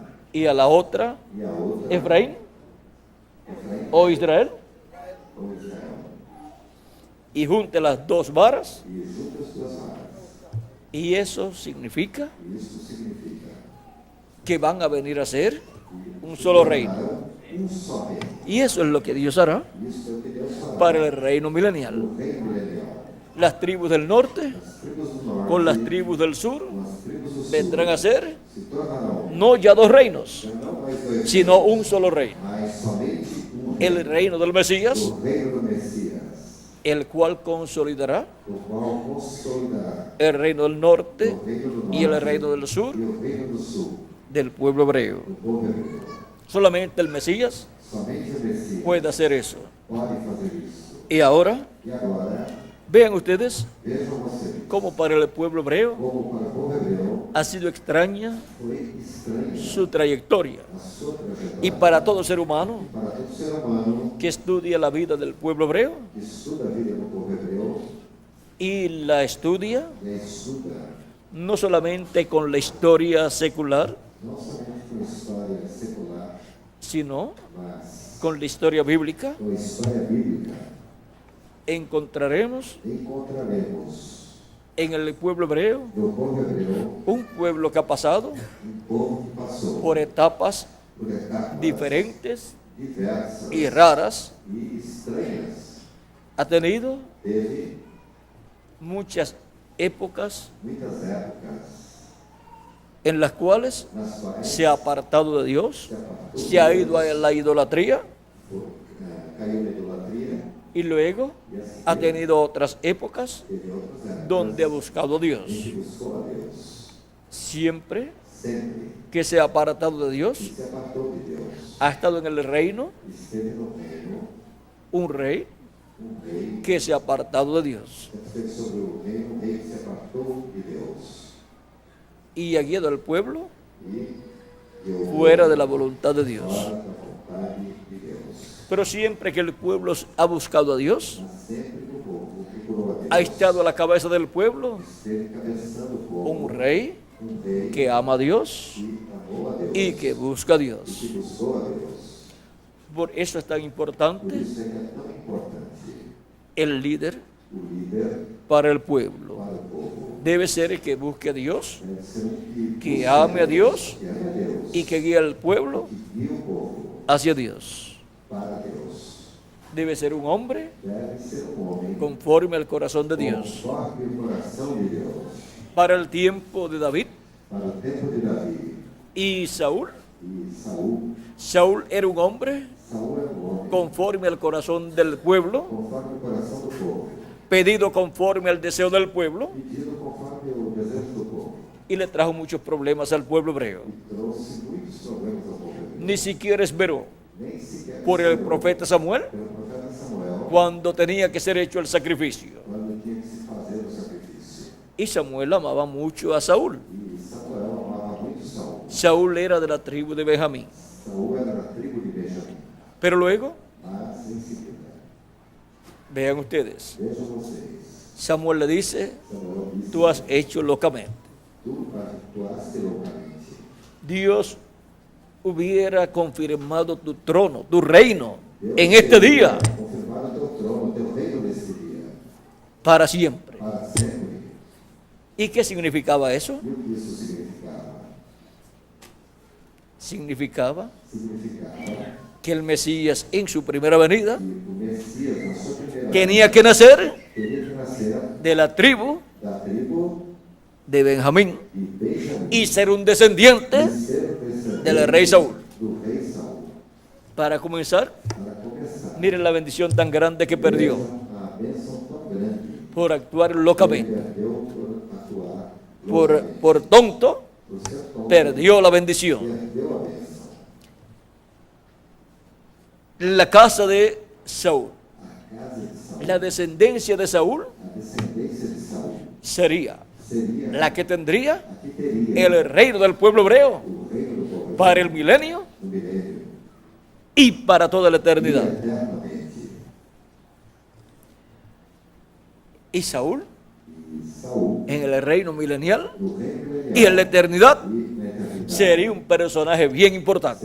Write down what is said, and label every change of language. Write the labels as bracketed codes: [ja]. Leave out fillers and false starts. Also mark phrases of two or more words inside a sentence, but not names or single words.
[es] y a la otra [pt] e a outra [es] Efraín [pt] Efraim [es] o Israel, [pt] ou Israel. [es] y junte las 2 varas, [pt] E junta as duas varas. [es] y eso significa [pt] E isso significa [es] que van a venir a ser un solo reino. [pt] um só reino. [es] Y eso es lo que Dios hará [pt] Isso é o que Deus fará. [es] para el reino milenial. [pt] O reino milenial. [es] Las tribus del norte [pt] As tribos do norte [es] con las tribus del sur [pt] com as tribos do sul [es] vendrán a ser [pt] se tornarão [es] no ya 2 reinos, [pt] não mais dois, [es] sino un solo reino. [pt] mas somente um [es] El reino. reino del Mesías, [pt] O reino do Messias, [es] el cual consolidará [pt] o qual consolidará [es] el reino del norte [pt] o reino do norte [es] y el reino del sur [pt] e o reino do sul, [es] del pueblo hebreo. [pt] do povo hebreu. [es] Solamente el Mesías [pt] Somente o Messias [es] puede hacer eso. [pt] pode fazer isso. [es] Y ahora [pt] E agora, [es] Vean ustedes [pt] Vejam vocês, [es] cómo para el pueblo hebreo [pt] como para o povo hebreu [es] ha sido extraña [pt] foi estranha [es] su trayectoria. [pt] a sua trajetória. [es] Y para todo ser humano [pt] Para todo ser humano [es] que estudia la vida del pueblo hebreo [pt] que estuda a vida do povo hebreu, [es] y la estudia [pt] e estuda [es] no solamente con la historia secular, [pt] não somente com a história secular, [es] sino [pt] mas [es] con la historia bíblica, [pt] com a história bíblica, [es] encontraremos [pt] encontraremos [es] en el pueblo hebreo [pt] do povo hebreu [es] un pueblo que ha pasado [pt] povo que passou [es] por etapas [pt] por etapas [es] diferentes [pt] diversas [es] y raras, [pt] e estranhas. [es] ha tenido [pt] Teve [es] muchas épocas [pt] muitas épocas [es] en las cuales [pt] nas quais [es] se ha apartado de Dios, [pt] se apartou, [es] se ha ido a la idolatría [pt] caiu na idolatria [es] y luego [pt] e assim [es] ha tenido otras épocas [pt] teve outras épocas [es] donde ha buscado a [pt] em [es] Dios. [pt] que buscou a Deus. [es] Siempre [pt] Sempre [es] que se ha apartado de Dios, [pt] se apartou de Deus. [es] ha estado en el reino [pt] Esteve no reino [es] un rey [pt] rei [es] que se ha apartado de Dios [pt] esteve sobre o reino, um rei que se apartou de Deus [es] y ha guiado al pueblo [pt] e guiou [es] fuera de la voluntad de Dios. [pt] fora da vontade de Deus. [es] Pero siempre que el pueblo ha buscado a Dios, [pt] Mas sempre que o povo procurou a Deus, [es] ha estado a la cabeza del pueblo [pt] esteve cabeçando o povo, [es] un rey [pt] rei [es] que ama a Dios [pt] que amou a Deus [es] y que busca a [pt] e [es] Dios. [pt] que buscou a Deus. [es] Por eso es tan [pt] Por [es] importante [pt] isso é que é tão importante [es] el líder [pt] o líder [es] para el pueblo. [pt] para o povo. [es] Debe ser el que busque a Dios, [pt] Deve ser um [es] que ame a Dios [pt] que ame a Deus [es] y que guíe al pueblo [pt] que guie o povo [es] hacia Dios. [pt] para Deus. [es] Debe ser un hombre [pt] Deve ser um homem [es] conforme al corazón de Dios. [pt] conforme o coração de Deus. [es] Para el tiempo de David [pt] Para o tempo de Davi [es] y Saúl, [pt] e Saul, [es] Saúl era un hombre [pt] Saul era um homem [es] conforme al corazón del pueblo, [pt] conforme o coração do povo, [es] pedido conforme al deseo del pueblo, [pt] pedido conforme o desejo do povo, [es] y le trajo muchos problemas al pueblo hebreo. [pt] e trouxe muitos problemas ao povo hebreu. [es] Ni siquiera esperó [pt] Nem sequer [es] por el [pt] esperou [es] profeta Samuel [pt] pelo profeta Samuel [es] cuando tenía que ser hecho el sacrificio. [pt] quando tinha que se fazer o sacrifício. [es] Y Samuel amaba mucho a Saúl. [pt] E Samuel amava muito Saul. [es] Saúl era de la tribu de Benjamín. [pt] Saul era da tribo de Benjamim. [es] Pero luego, [pt] Mas em seguida, [es] vean ustedes, [pt] vejam vocês, [es] Samuel le dice, [pt] Samuel disse: [es] tú has hecho locamente. [pt] tu actuaste loucamente. [es] Dios hubiera confirmado tu trono, tu reino, [pt] Deus [es] en este [pt] queria [es] día, [pt] confirmar o teu trono, o teu reino nesse dia, [es] para siempre. [pt] para sempre. [es] ¿Y qué significaba eso? [pt] E o que isso significava? [es] Significaba [pt] Significava [es] que el Mesías en su primera venida [pt] que o Messias, na sua primeira [es] tenía que nacer [pt] teria que nascer [es] de la tribu [pt] da tribo [es] de Benjamín [pt] de Benjamim [es] y ser un descendiente [pt] e ser o descendente [es] del rey Saúl. [pt] do rei Saul. [es] Para comenzar, [pt] Para começar, [es] miren la bendición tan grande que perdió [pt] a bênção tão grande [es] por actuar [pt] que [es] locamente. [pt] perdeu por atuar [es] Por tonto, [pt] por ser tonto, [es] perdió la bendición. [pt] perdeu a bênção. [es] La casa de Saúl, [pt] A casa de Saul, [es] la descendencia de Saúl [pt] a descendência de Saul, [es] sería [pt] seria [es] la que tendría [pt] a que teria [es] el reino del pueblo hebreo [pt] o reino do povo [es] para el milenio [pt] no milênio [es] y para toda la [pt] e [es] eternidad. [pt] eternamente. [es] Y Saúl [pt] E Saul, [es] en el reino milenial [pt] no reino milenial [es] y en la eternidad [pt] e na eternidade, [es] sería un personaje bien importante.